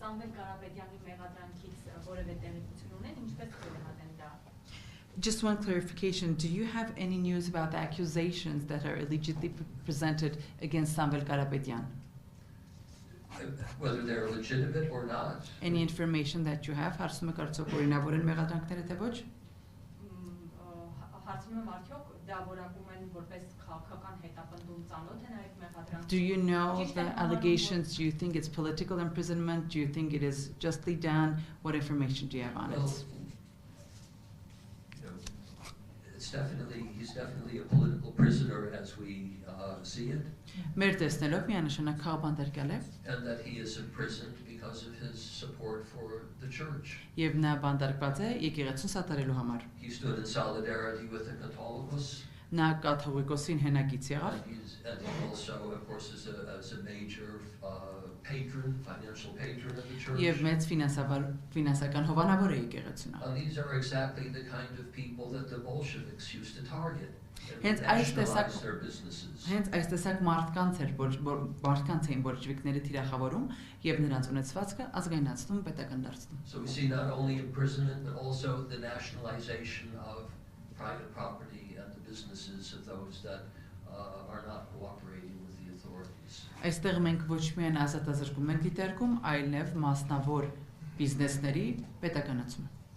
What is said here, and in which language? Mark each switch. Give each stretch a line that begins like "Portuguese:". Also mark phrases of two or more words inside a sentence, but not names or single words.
Armenian: Սամվել Կարապետյանի մեղադրանքից որևէ տեղեկություն ունեն, ինչպես կգնահատեն դա։
English: Just one clarification, do you have any news about the accusations that are allegedly presented against Samvel Karapetyan? Whether they're legitimate or not. Any information that you have,
Armenian: հարցում եք արդյոք օրինավոր են մեղադրանքները թե ոչ? Հարցում եմ արդյոք դա որակում են որպես քաղաքական հետապնդում ծանոթ են այդ մեղադրանքները։
English: Do you know the allegations? Do you think it's political imprisonment? Do you think it is justly done? What information do you have on it? He's definitely a political prisoner as we see it.
Armenian: Մեր տեսնելով միանշանակ քաղաքաբանտարկյալ է։
English: And that he is imprisoned because of his support for the church.
Armenian: Եվ նա բանտարկված է եկեղեցուն սատարելու համար։
English: He stood in solidarity with the Catholicos.
Armenian: Նա կաթողիկոսին հենակից եղավ։
English: And he also, of course, is a major patron, financial patron of the church.
Armenian: Եվ մեծ ֆինանսական հովանավոր է եկեղեցուն։
English: And these are exactly the kind of people that the Bolsheviks used to target.
Armenian: Հենց այս տեսակ մարդկանց էին բոլշևիկները թիրախավորում եւ նրանց ունեցվածքը ազգայնացնում, պետական դարձնում։
English: So we see not only imprisonment but also the nationalization of private property and the businesses of those that are not cooperating with the authorities.
Armenian: Այստեղ մենք ոչ միայն ազատազրկում ենք դիտարկում, այլև մասնավոր բիզնեսների պետականացում։